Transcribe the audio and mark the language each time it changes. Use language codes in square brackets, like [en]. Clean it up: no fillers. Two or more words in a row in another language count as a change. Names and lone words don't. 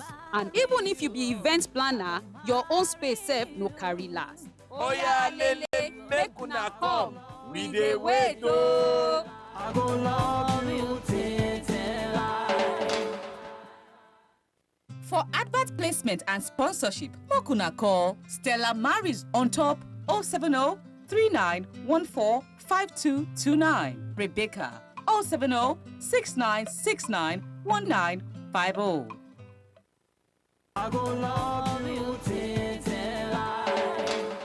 [pcm] And even if you be event planner, your own space sef no carry last. Oya lele, make una come, we dey wait o. I go love you till I. For advert placement and sponsorship, make una call Stella Maris on top 070 3914 5229. Rebecca 070 6969 1950. I go love you till I.